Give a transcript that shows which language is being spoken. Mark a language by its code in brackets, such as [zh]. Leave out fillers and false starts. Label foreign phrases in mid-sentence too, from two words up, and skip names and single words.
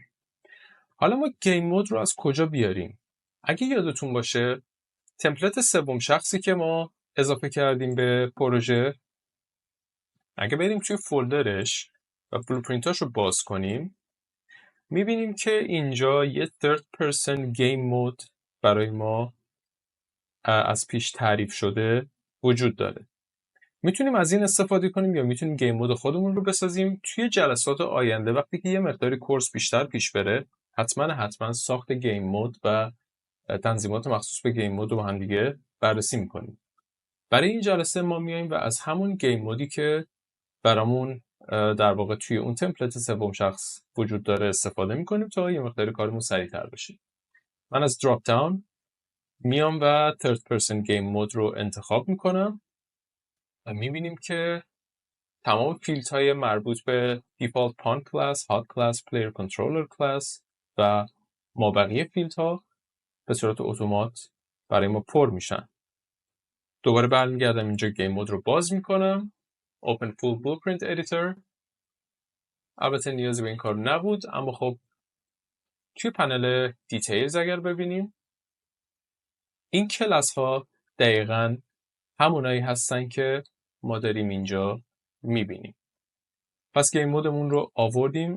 [fa] حالا ما گیم مود رو از کجا بیاریم؟ اگه یادتون باشه تمپلت سوم شخصی که ما اضافه کردیم به پروژه، اگه بریم توی فولدرش و بلوپرینتاش رو باز کنیم میبینیم که اینجا یه [en] third person game mode [fa] برای ما از پیش تعریف شده وجود داره. میتونیم از این استفاده کنیم یا میتونیم گیم مود خودمون رو بسازیم. توی جلسات آینده وقتی که یه مقداری کورس بیشتر پیش بره حتما ساخت گیم مود و تنظیمات مخصوص به گیم مود رو با هم دیگه بررسی میکنیم. برای این جلسه ما میایم و از همون گیم مودی که برامون در واقع توی اون تمپلت سوم شخص وجود داره استفاده میکنیم تا یه مقداری کارمون سریعتر بشه. من از دراپ داون میام و [en] third person game mode [fa] رو انتخاب میکنم و میبینیم که تمام فیلدهای مربوط به [en] default pawn class, hot class, player controller class [fa] و مابقی فیلدها به صورت اتومات برای ما پر میشن. دوباره برمیگردم اینجا گیم مود رو باز میکنم. [en] Open full blueprint editor. [fa] البته نیازی به این کار نبود اما خب توی پنل دیتیلز اگر ببینیم این کلاس ها دقیقاً همونایی هستن که ما داریم اینجا میبینیم. پس گیم مودمون رو آوردیم.